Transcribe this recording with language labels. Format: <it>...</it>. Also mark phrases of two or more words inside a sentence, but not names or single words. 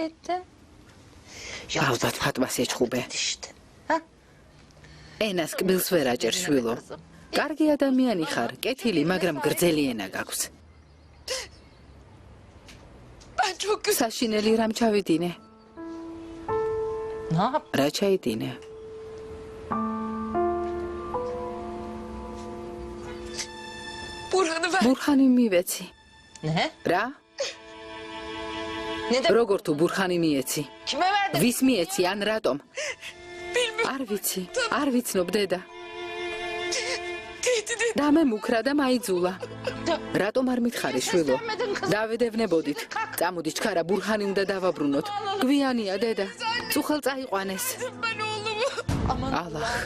<ka>ალბათ ფატმას ეჩხუბე. ენას კბილს ვერ აჭერ, შვილო. კარგი ადამიანი ხარ, კეთილი, მაგრამ გრძელი ენა გაქვს. საშინელი რამ ჩავიდინე?</ka> <tr>Ne yap?</tr> <ka>რა ჩაიდინე? ბურხანი მივეცი.</ka> <tr>Ne?</tr> <ka>რა? როგორ თუ ბურხანი მიეცი?</ka> <tr>Kime verdin?</tr> <ka>ვის მიეცი ან რატომ? არ ვიცნობ დედა. და მე მუქრა და მაიძულა. რატომ არ მითხარი შვილო? დავედევნებოდით. წამოდი ჩქარა ბურხანი უნდა დავაბრუნოთ. გვიანია დედა. წუხელ წაიყვანეს. ალახ.</ka>